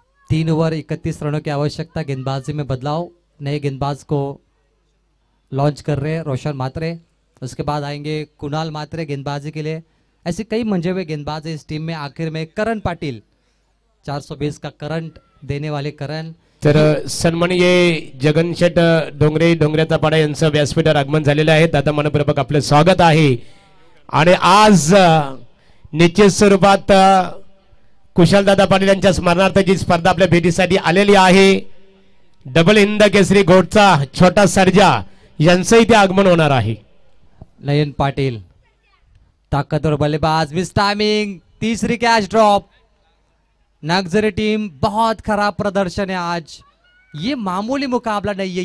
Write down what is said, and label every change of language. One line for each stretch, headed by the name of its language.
Hindi: 3 over 31 रनों की आवश्यकता। गेंदबाजी में बदलाव, नए गेंदबाज को लॉन्च कर रहे हैं रोशन मात्रे। उसके बाद आएंगे कुणाल मात्रे गेंदबाजी के लिए। ऐसे कई मंजे हुए गेंदबाज है इस टीम में। आखिर में करण पाटिल, 420 का करंट देने वाले करण।
Marathi: तर सन्माननीय जगनशेठ डोंगरे, डोंगऱ्याचा पाडा यांचं व्यासपीठावर आगमन झालेलं आहे. दादा मनपूर्वक आपलं स्वागत आहे. आणि आज निश्चित स्वरूपात कुशलदादा पाटील यांच्या स्मरणार्थ जी स्पर्धा आपल्या भेटीसाठी आलेली आहे, डबल हिंद केसरी घोटचा छोटा सर्जा यांचं इथे आगमन होणार आहे.
Hindi: नयन पाटिल ताकतवर बल्लेबाज, मिस टाइमिंग, तीसरी कैच ड्रॉप। नक्सरी टीम बहुत खराब प्रदर्शन है आज, ये मामूली मुकाबला नहीं है।